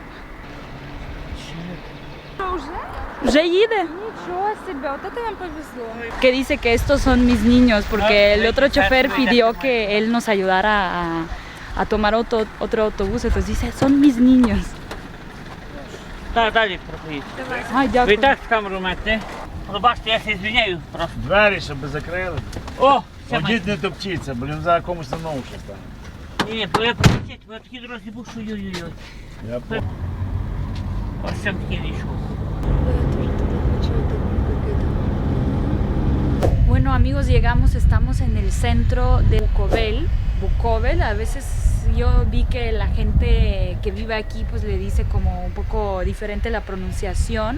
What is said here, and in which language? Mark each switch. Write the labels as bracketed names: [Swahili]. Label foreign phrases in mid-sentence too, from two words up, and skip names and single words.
[Ukrainian] Уже їде. [Russian] Ничего себе, вот это нам повезло. [Spanish] Que dice que estos son mis niños porque el otro chofer pidió que él nos ayudara a tomar otro autobús, entonces dice, son mis niños. [Ukrainian] Так, далі проходіть. Ay, Ви дякую. так камеру маєте? Але бачите, я се звиняю просто. Двері, щоб закрили. О, це має. Ходіть, не топчіться, блін, зараз комусь на ногу ще стане. Ні, ви пропустіть, ви такі дорогі був, що ой-ой-ой. [Russian] Я понял. [Ukrainian] Ось сам такий вийшов. [Spanish] Bueno amigos, llegamos, estamos en el centro de Bukovel. A veces yo vi que la gente que vive aquí pues le dice como un poco diferente la pronunciación.